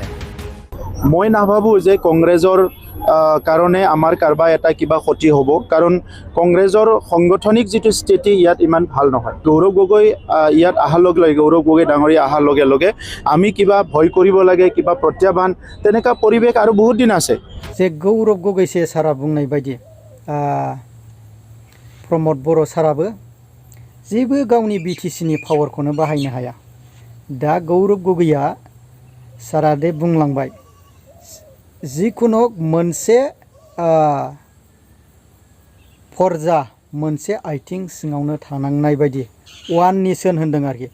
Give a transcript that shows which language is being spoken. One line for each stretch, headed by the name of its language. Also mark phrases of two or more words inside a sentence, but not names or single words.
Assamese: মই নাভাবোঁ যে কংগ্ৰেছৰ কাৰণে আমাৰ কাৰোবাৰ এটা কিবা ক্ষতি হ'ব, কাৰণ কংগ্ৰেছৰ সাংগঠনিক যিটো স্থিতি ইয়াত ইমান ভাল নহয়। গৌৰৱ গগৈ ইয়াত অহাৰ লগে লগে, গৌৰৱ গগৈ ডাঙৰীয়া অহাৰ লগে লগে আমি কিবা ভয় কৰিব লাগে, কিবা প্ৰত্যাহ্বান তেনেকুৱা পৰিৱেশ আৰু বহুত দিন আছে।
Bodo: যে গৌৰৱ গগৈছে सारा बुंनाय बायदि प्रमोद बर' साराबो जेबो गावनि BTCनि पावारखौनो बाहायनो हाया। दा गौरव गगैया सारा दे बुंलांबाय जिखुनु मोनसे फर्जा मोनसे आइथिं सिङावनो थानांनाय बायदि वान नेशन होनदों आरोखि।